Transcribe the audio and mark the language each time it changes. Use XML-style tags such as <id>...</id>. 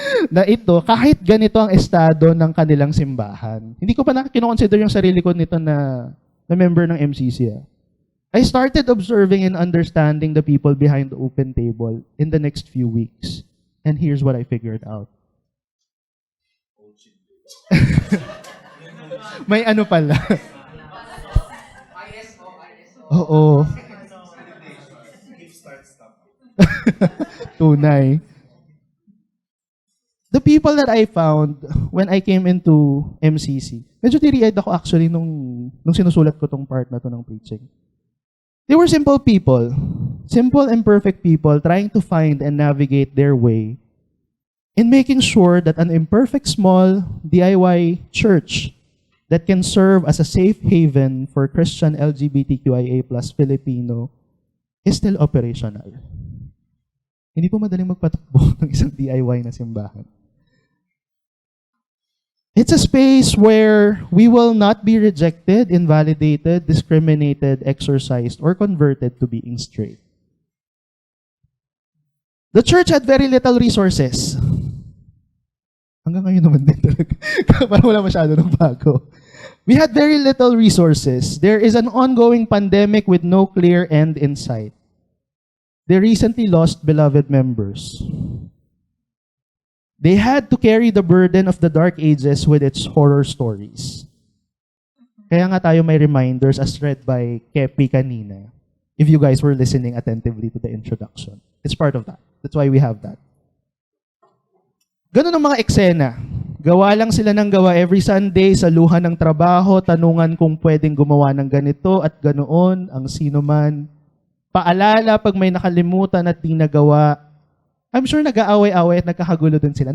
<tl>Na ito, kahit ganito ang estado ng kanilang simbahan. Hindi ko pa kinoconsider yung sarili ko nito na member ng MCC.</tl> <en>I started observing and understanding the people behind the open table in the next few weeks. And here's what I figured out.</en> <tl>May ano pala. Oo. Tunay.</tl> <en>The people that I found when I came into MCC,</en> <tl>medyo teary-eyed ako actually nung sinusulat ko tong part na to ng preaching.</tl> <en>They were simple people. Simple, imperfect people trying to find and navigate their way in making sure that an imperfect, small DIY church that can serve as a safe haven for Christian LGBTQIA+ Filipino is still operational.</en> <tl>Hindi po madaling magpatakbo ng isang DIY na simbahan.</tl> <en>It's a space where we will not be rejected, invalidated, discriminated, exorcised, or converted to being straight. The church had very little resources.</en> <tl>Hanggang ngayon naman din talaga. Parang wala masyado ng bago.</tl> <en>We had very little resources. There is an ongoing pandemic with no clear end in sight. They recently lost beloved members. They had to carry the burden of the Dark Ages with its horror stories.</en> <tl>Kaya nga tayo may reminders as read by Kepi kanina.</tl> <en>If you guys were listening attentively to the introduction. It's part of that. That's why we have that.</en> <tl>Ganun ang mga eksena. Gawa lang sila ng gawa every Sunday sa luha ng trabaho, tanungan kung pwedeng gumawa ng ganito at ganoon, ang sino man. Paalala pag may nakalimutan at di nagawa.</tl> <en>I'm sure</en> <tl>nag-aaway-away at nagkakagulo din sila.</tl>